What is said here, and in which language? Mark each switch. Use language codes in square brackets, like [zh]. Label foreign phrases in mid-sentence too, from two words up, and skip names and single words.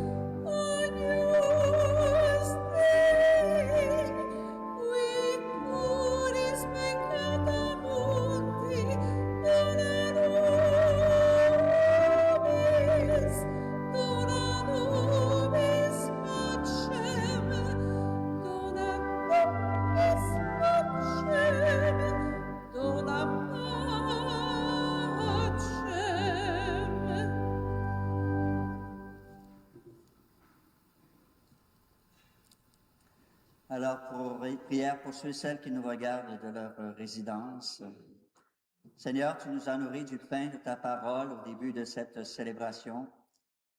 [la] Agnus Dei, qui puris peccata mundi, dona nobis pacem, dona nobis pacem, dona pacem. [fr] Alors, prière pour ceux et celles qui nous regardent de leur résidence. Seigneur, tu nous as nourris du pain de ta parole au début de cette célébration.